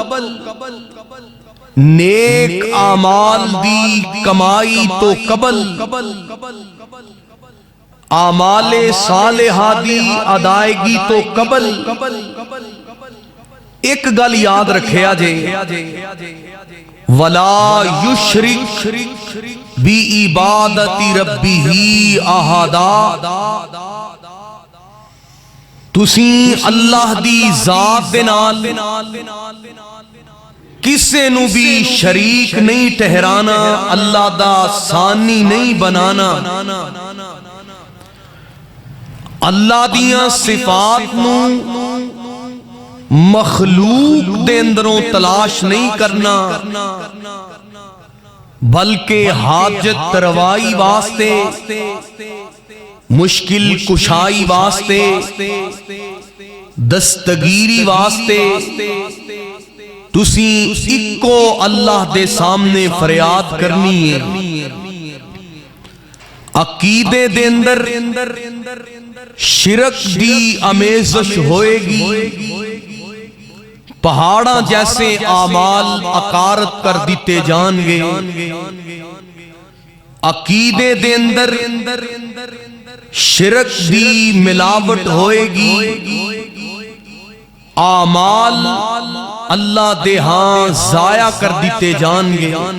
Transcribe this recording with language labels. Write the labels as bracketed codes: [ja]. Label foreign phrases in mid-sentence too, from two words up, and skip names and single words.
[pa] نیک اعمال دی کمائی تو قبل اعمال صالحہ دی ادائیگی تو قبل ایک گل یاد رکھے آجے، [ar] وَلَا يُشْرِكْ بِعِبَادَةِ رَبِّهِ أَحَدًا، [pa] تسیں اللہ دی ذات دے نال کسے نو بھی شریک نہیں ٹھہرانا، اللہ دا ثانی نہیں بنانا، اللہ دیاں صفات نو مخلوق دے اندروں تلاش نہیں کرنا، بلکہ حاجت روائی واسطے، مشکل کشائی واسطے، دستگیری واسطے تسی اکو اللہ دے سامنے فریاد کرنی ہے۔ عقیدے دے اندر شرک دی امیزش ہوئے گی، پہاڑاں جیسے اعمال اکارت کر دیتے جان گے، عقیدے دے اندر شرک دی ملاوٹ ہوئے گی، اعمال اللہ دے ہاں ضائع کر دیتے جان گے۔